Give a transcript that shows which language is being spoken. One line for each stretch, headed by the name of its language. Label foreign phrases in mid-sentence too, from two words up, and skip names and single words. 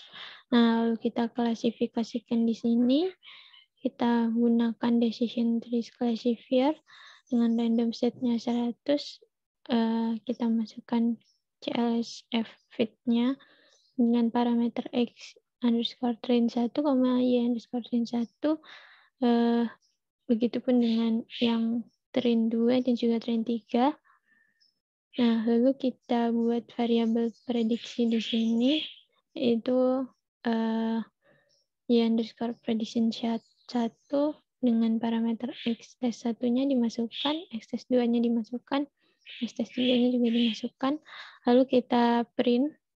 Indonesian: Nah, lalu kita klasifikasikan di sini. Kita gunakan
English: decision tree classifier
Indonesian: dengan
English: random set-
Indonesian: nya 100. Kita masukkan CLSF fit-nya dengan parameter X
English: underscore train
Indonesian: 1, Y
English: underscore train
Indonesian: 1. Begitupun dengan yang train 2 dan juga train 3. Nah, lalu kita buat variabel prediksi di sini, yaitu Y
English: underscore prediction
Indonesian: 1 dengan parameter X tes 1-nya dimasukkan, X tes 2-nya dimasukkan, X tes 3-nya juga dimasukkan, lalu kita print.